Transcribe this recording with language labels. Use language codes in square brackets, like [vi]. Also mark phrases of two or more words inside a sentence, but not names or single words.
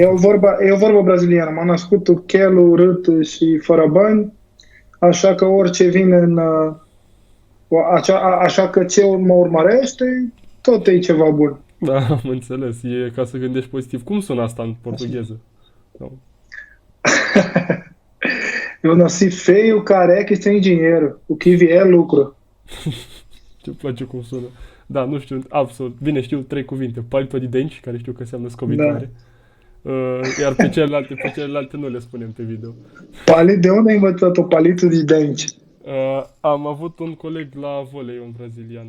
[ro] E o vorbă braziliană. M-a născut chel, urât și fără bani, așa că orice vine în... Așa că ce mă urmărește, tot e ceva bun. Da, am înțeles. E ca să gândești pozitiv. Cum sună asta în portugheză? No. [pt] Eu nasci feio, careca e sem dinheiro. O que vier é lucru. [ro] Ce place cum sună. Da, nu știu, absolut. Bine, știu 3 cuvinte. [pt] Palito de denci, [ro] care știu că înseamnă scobitoare. Da. Iar pe celelalte nu le spunem pe video. De unde ai învățat-o [pt] palito de denci? [ro] Am avut un coleg la volei, un brazilian.